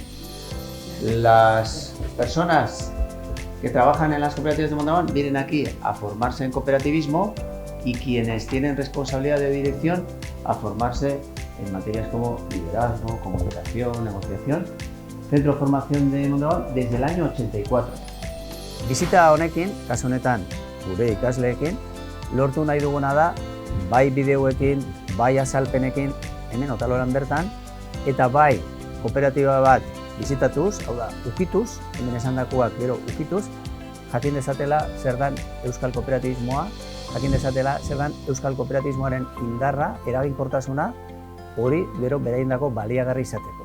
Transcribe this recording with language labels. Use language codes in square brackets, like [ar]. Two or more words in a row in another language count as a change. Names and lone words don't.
[es] Las personas que trabajan en las cooperativas de Mondragón vienen aquí a formarse en cooperativismo y quienes tienen responsabilidad de dirección a formarse en materias como liderazgo, comunicación, negociación. Centro de Formación de Mondragón desde el año 84. [eu] Bizita honekin, kasu honetan gure ikasleekin, lortu nahi duguna da bai bideoekin, bai azalpenekin, hemen Otaloran bertan, eta bai kooperatiba bat bizitatuz, hau da, ukituz, hemen esandakoak gero ukituz, jakin dezatela zer dan euskal kooperatibismoa, jakin dezatela zer dan euskal kooperatibismoaren indarra, eraginkortasuna, hori gero beraindako baliagarri izateko.